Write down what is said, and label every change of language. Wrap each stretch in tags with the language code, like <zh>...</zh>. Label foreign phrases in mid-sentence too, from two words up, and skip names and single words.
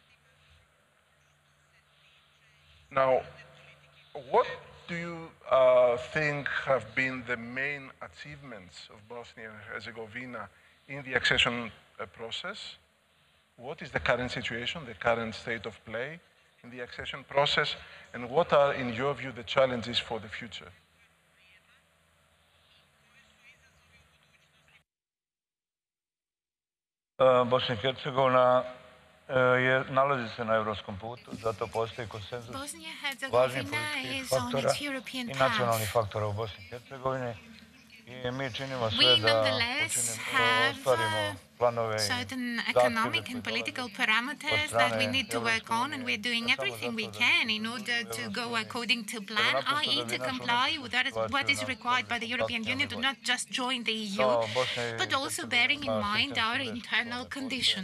<en>Now, what do you think have been the main achievements of Bosnia and Herzegovina in the accession process? What is the current situation, the current state of play in the accession process, and what are, in your view, the challenges for the future?</en> <bs>Bosna i Hercegovina nalazi se na evropskom putu, zato postoji konsenzus važnih političkih faktora i nacionalnih faktora u Bosni i Hercegovini. I mi činimo sve da ostvarimo planove i</bs> <en>certain economic and political parameters that we need to work on, and we're doing everything we can in order to go according to plan, i.e. to comply with what is required by the European Union to not just join the EU, but also bearing in mind our internal condition.</en>